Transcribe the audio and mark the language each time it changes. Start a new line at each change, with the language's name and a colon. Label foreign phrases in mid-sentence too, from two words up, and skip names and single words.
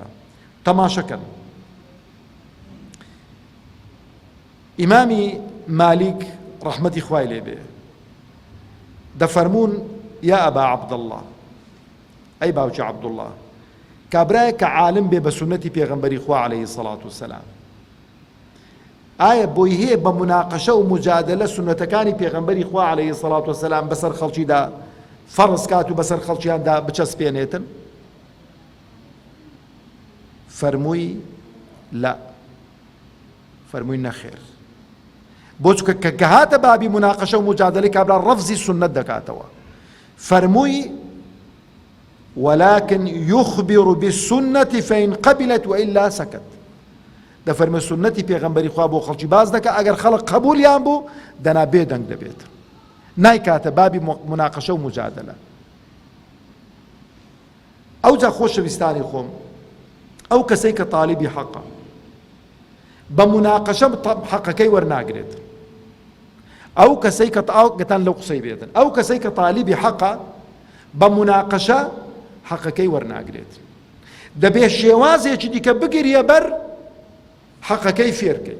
Central Kurdish: تەماشەکەن ئیمامی مالیک ڕەحمەتی خوای لێ بێ دەفەرمون یا ئەبا عەبدەڵڵا، ئەی باوکی عەبدوڵڵا، کابرایە کە عالم بێ بە سونەتی پێغەمبەری خوا
Arabic: عەلەیهی سەڵات وسەلام،
Central Kurdish: ئایا بۆی هەیە بە مناقەشە و مجادلە سونەتەکانی پێغەمبەری خوا
Arabic: عەلەیهی سەڵات وسەلام
Central Kurdish: بەسەر خەڵکیدا فەرز کات و بەسەر خەڵکیاندا بچەسپێنێتن؟ فەرمووی لا، فەرمووی نەخێر. بۆ چکە کە هاتە بابی مناقەشە و مجادلەی کابرا ڕەفزی سونەت دەکاتەوە. فەرمووی
Arabic: ولكن يخبر بالسنة فإن قبلت وإلا سكت.
Central Kurdish: دەفەرمێ سنەتی پێغەمبەری خوا بۆ خەڵکی باز دەکا، ئەگەر خەڵک قبولیان بوو دەنا بێدەنگ دەبێت، نایکاتە بابی مناقەشە و مجادلە. ئەوجا خۆشەویستانی خۆم، ئەو کەسەی کە تالیبی حەقە بە مناقەشە حەقەکەی وەرناگرێت، ئەو کەسەی کە گەتان لەو قسەی بێتن، ئەو کەسەی کە تالیبی حەقە بە مناقەشە حەقەکەی وەرناگرێت، دەبێت شێوازێکی دیکە بگریە بەر حەقەکەی فێرکەی.